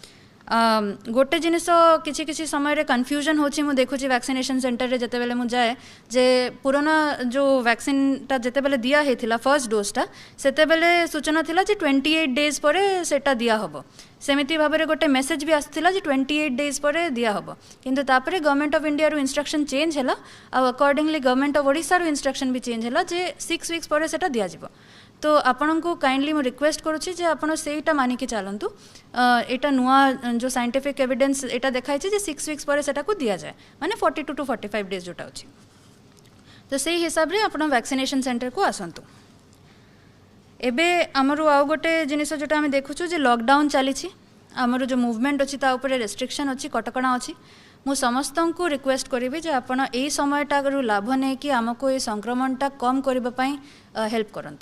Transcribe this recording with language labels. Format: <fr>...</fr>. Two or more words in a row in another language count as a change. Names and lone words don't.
<or>ଗୋଟେ ଜିନିଷ କିଛି କିଛି ସମୟ ରେ କନଫ୍ୟୁଜନ ହେଉଛି ମୁଁ ଦେଖୁଛି</or> <en>vaccination centre</en> <or>ରେ ଯେତେ ବେଳେ ମୁଁ ଯାଏ ଯେ ପୁରୁଣା ଯୋ ଭ୍ୟାକସିନ ତା ଯେତେ ବେଳେ ଦିଆ ହେଇଥିଲା</or> <en>first dose</en> <or>ତା ସେତେ ବେଳେ ସୂଚନା ଥିଲା ଯେ 28 ଡେଜ ପରେ ସେଟା ଦିଆ ହବ। ସେମିତି ଭାବରେ ଗୋଟେ ମେସେଜ ବି ଆସିଥିଲା ଯେ 28 ଡେଜ ପରେ ଦିଆ ହବ କିନ୍ତୁ ତାପରେ</or> <en>Government of India</en> <or>ର</or> <en>instruction change</en> <or>ହେଲା ଆଉ ଆକର୍ଡିଙ୍ଗଲି</or> <en>Government of Odisha</en> <or>ର ଇନଷ୍ଟ୍ରକସନ ବି ଚେଞ୍ଜ ହେଲା ଯେ 6 ୱିକସ ପରେ ସେଟା ଦିଆ ଯିବ। ତ ଆପଣ କୁ କାଇଣ୍ଡଲି ମୁଁ ରିକ୍ୱେଷ୍ଟ କରୁଛି ଯେ ଆପଣ ସେଟା ମାନି କି ଚଳନ୍ତୁ ଏଟା ନୂଆ ଯୋ</or> <en>scientific evidence</en> <or>ଏଟା ଦେଖାଇ ଛି ଯେ 6 ୱିକସ ପରେ ସେଟା କୁ ଦିଆ ଯାଏ ମାନେ 42 to 45 ଡେଜ ଯୋଟା ଅଛି। ତ ସେହି ହିସାବ ରେ ଆପଣ</or> <en>vaccination centre</en> <or>କୁ ଆସନ୍ତୁ। ଏବେ ଆମର ଆଉ ଗୋଟେ ଜିନିଷ ଯୋଟା ଆମେ ଦେଖୁଛୁ ଯେ ଲକଡାଉନ ଚାଲି ଛି ଆମର ଯୋ ମୁଭମେଣ୍ଟ ଅଛି ତା ଉପର ରେଷ୍ଟ୍ରିକସନ ଅଛି କଟକଣା ଅଛି ମୁଁ ସମସ୍ତଙ୍କ କୁ ରିକ୍ୱେଷ୍ଟ କରିବି ଯେ ଆପଣ ଏଇ ସମୟଟା ର ଲାଭ ନେଇ କି ଆମକୁ ଏ ସଂକ୍ରମଣଟା କମ କରିବା ପାଇଁ ହେଲ୍ପ କରନ୍ତୁ।</or>